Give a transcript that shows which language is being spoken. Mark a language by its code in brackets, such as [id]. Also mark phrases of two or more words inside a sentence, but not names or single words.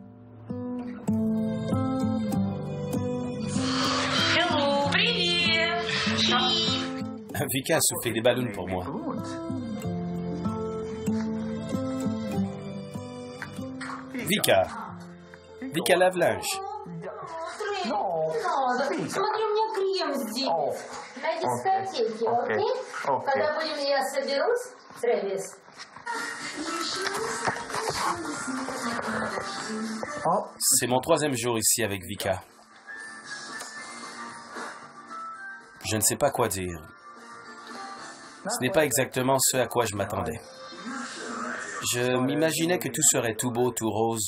[fr] Vika a soufflé des ballons pour moi. Vika. Vika lave-linge. [ru] Смотри, у меня крем здесь. На дискотеке, окей? Когда будем, я соберусь, Трэвис. [fr] C'est mon 3e jour ici avec Vika. Je ne sais pas quoi dire. Ce n'est pas exactement ce à quoi je m'attendais. Je m'imaginais que tout serait tout beau, tout rose.